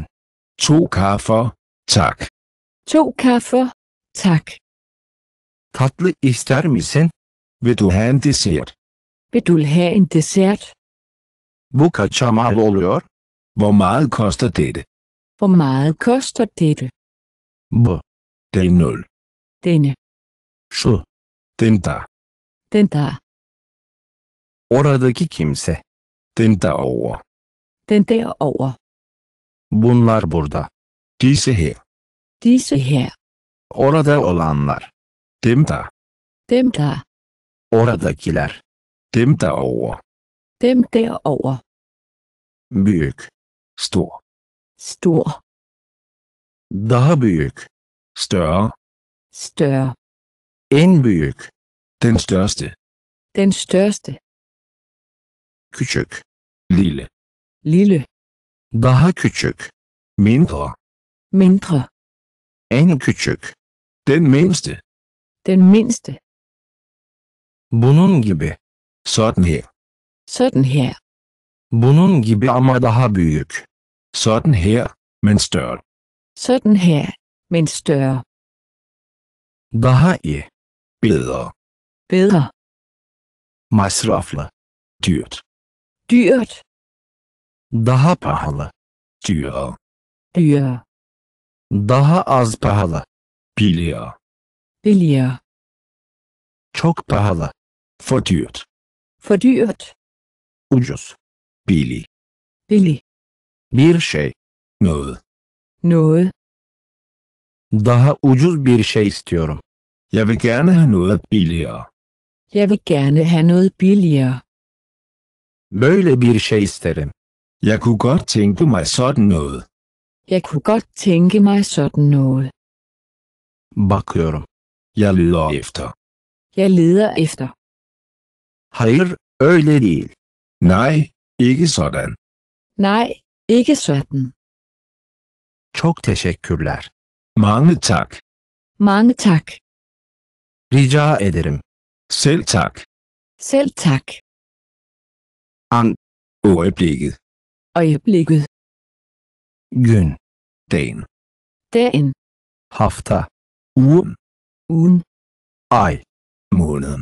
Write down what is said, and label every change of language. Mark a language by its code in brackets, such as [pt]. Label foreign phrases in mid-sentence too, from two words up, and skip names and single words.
[da] 2 kaffer. Tak. 2 kaffer. Tak. [tr] Tatlı ister misin? [da] Vil du have en dessert? Vil du have en dessert? [tr] Bu kaça mal oluyor? [da] Hvor meget koster dette? Hvor meget koster dette? [tr] Bu. [da] Det er 0. Denne. [tr] Şu. [da] Den der. Den der. [tr] Oradaki kimse. [da] Den derovre. Den derover. [tr] Bunlar burada. [da] Disse her. Disse her. [tr] Orada olanlar. [da] Dem der. Dem der. [tr] Oradakiler. [da] Dem derovre. Dem derover. [tr] Büyük. [da] Stor. Stor. [tr] Daha büyük. [da] Større. Større. [tr] En büyük. [da] Den største. Den største. [tr] Küçük. [da] Lille. Lille. [tr] Daha küçük. [da] Mindre. Mindre. [tr] En küçük. [da] Den mindste. Den mindste. [tr] Bunun gibi. [da] Sådan her. Sådan her. [tr] Bunun gibi ama daha büyük. [da] Sådan her, men større. Sådan her. Men større. [tr] Daha iyi. [da] Bedre. Bedre. [tr] Masraflı. [da] Dyrt. Dyrt. [tr] Daha pahalı. [da] Dyrere. Dyrere. [tr] Daha az pahalı. [da] Billigere. Billigere. [tr] Çok pahalı. [da] For dyrt. For dyrt. [tr] Ucuz. [da] Billig. Billig. [tr] Bir şey. [da] Noget. Noget. [tr] Daha ucuz bir şey istiyorum. [da] Jeg vil gerne have noget billigere. Jeg vil gerne have noget billigere. [tr] Böyle bir şey isterim. [da] Jeg kunne godt tænke mig sådan noget. Jeg kunne godt tænke mig sådan noget. [tr] Bakıyorum. [da] Jeg leder efter. Jeg leder efter. [tr] Hayır, öyle değil. [da] Nej, ikke sådan. Nej, ikke sådan. [tr] Çok teşekkürler. [da] Mange tak. Mange tak. [tr] Rica ederim. [da] Selv tak. Selv tak. [tr] An, [da] Øjeblikket. Øjeblikket. [tr] gün, [da] Dagen. Dagen. [tr] hafta, [da] Ugen. Ugen. [tr] ay, [da] Måneden.